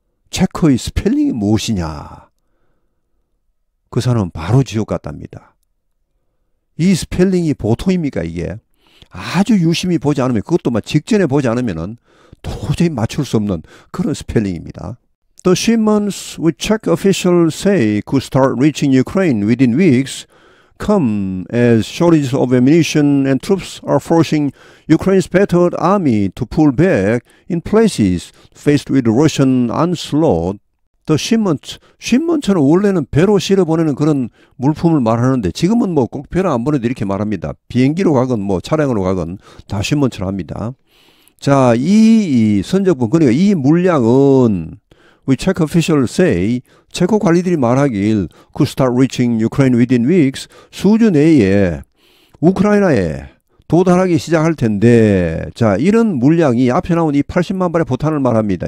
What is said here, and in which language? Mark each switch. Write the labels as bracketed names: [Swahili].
[Korean] 체코의 스펠링이 무엇이냐? 그 사람은 바로 지옥 갔답니다. 이 스펠링이 보통입니까 이게? 아주 유심히 보지 않으면, 그것도 막 직전에 보지 않으면 도저히 맞출 수 없는 그런 스펠링입니다. [English] The shipments which Czech officials say could start reaching Ukraine within weeks come as shortages of ammunition and troops are forcing Ukraine's battered army to pull back in places faced with Russian onslaught. [Korean] The shipment는 원래는 배로 실어보내는 그런 물품을 말하는데 지금은 뭐 꼭 배로 안 보내도 이렇게 말합니다. 비행기로 가건 뭐 차량으로 가건 다 shipment를 합니다. 자, 이 선적분, 그러니까 이 물량은 [English] We Czech officials say, [Korean] 체코 관리들이 말하길 [English] could start reaching Ukraine within weeks, [Korean] 수주 내에 우크라이나에 도달하기 시작할 텐데, 자, 이런 물량이 앞에 나온 이 80만 발의 포탄을 말합니다.